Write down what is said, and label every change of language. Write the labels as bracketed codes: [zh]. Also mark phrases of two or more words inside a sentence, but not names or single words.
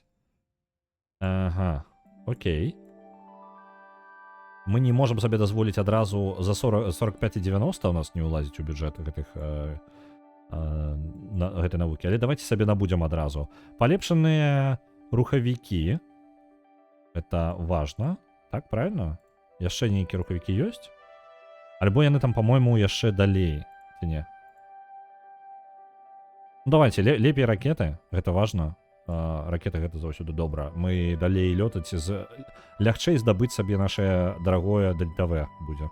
[be] Ага, окей. Мы не можам сабе дазволіць адразу за 45 і 90 у нас не ўлазіць у бюджэт гэтай навукі, але давайте сабе набудзем адразу. Палепшаныя рухавікі. [ru] Это важно. Так, правильно? [be] Яшчэ нейкія рухавікі ёсць? Альбо яны там, па-мойму, яшчэ далей, ці не? Ну, давайте, лепей ракеты, гэта важна. Ракеты гэта заўсёды добра. Мы далей лётаць, лягчэй здабыць сабе нашае дарагое ДТВ будзе.